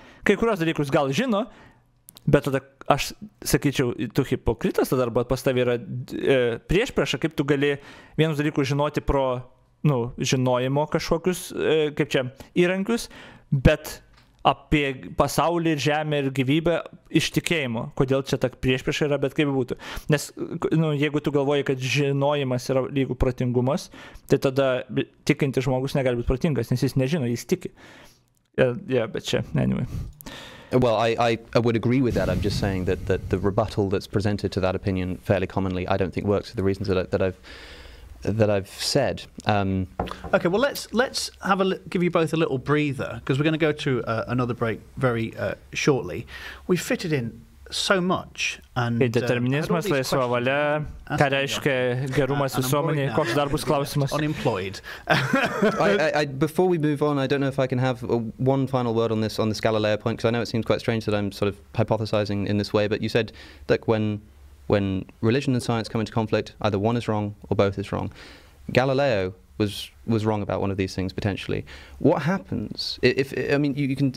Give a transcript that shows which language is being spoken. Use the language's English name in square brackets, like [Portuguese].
[Lithuanian] Kai kurios dalykus gal žino, bet tada aš sakyčiau, tu hipokritas, tada arba pas tavai yra priešprieša, kaip tu gali vienus dalykus žinoti pro žinojimo kažkokius, kaip čia, įrankius, bet apie pasaulį ir žemę ir gyvybę iš tikėjimo. Kodėl čia ta priešprieša yra, bet kaip būtų. Nes jeigu tu galvoji, kad žinojimas yra lygu protingumas, tai tada tikintis žmogus negali būti protingas, nes jis nežino, jis tiki. Bet čia, anyway. [English] Well, I would agree with that. I'm just saying that the rebuttal that's presented to that opinion fairly commonly, I don't think works for the reasons that I've said. Okay, well let's give you both a little breather, because we're going to go to another break very shortly. We fitted in so much. And [Lithuanian] determinizmas, laisva valia, ką reiškia gerumas visuomenėje, koks dar bus klausimas? [English] Unemployed. Before we move on, I don't know if I can have one final word on this Galileo point, because I know it seems quite strange that I'm sort of hypothesizing in this way, but you said that when religion and science come into conflict, either one is wrong or both is wrong. Galileo was wrong about one of these things potentially. What happens if I mean you can?